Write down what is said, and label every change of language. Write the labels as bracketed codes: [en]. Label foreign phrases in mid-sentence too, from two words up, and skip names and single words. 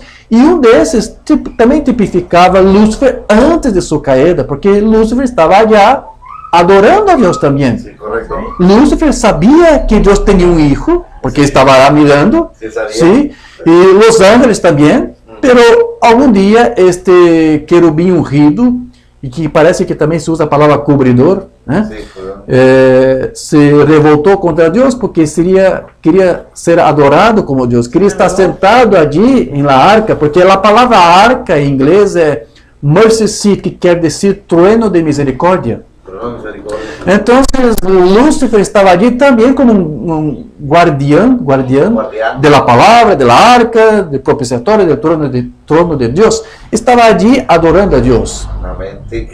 [es] Y un de esos también tipificaba Lúcifer antes de su caída, porque Lúcifer estaba allá adorando a Dios también. Sí, correcto. Lúcifer sabía que Dios tenía un hijo, porque estaba mirando. Sí, sabía. ¿Sí? Y los ángeles también. Pero algún día este querubín ungido, y que parece que también se usa a palavra cobridor, se revoltó contra Dios porque quería ser adorado como Dios, quería estar sentado allí en la arca, porque la palabra arca en inglés es [en] mercy seat, [es] que quiere decir trueno de misericordia. Entonces Lúcifer estaba allí también como un guardián de la palabra, de la arca, del propiciatorio, del trono de Dios. Estaba allí adorando a Dios. Amén. Sí.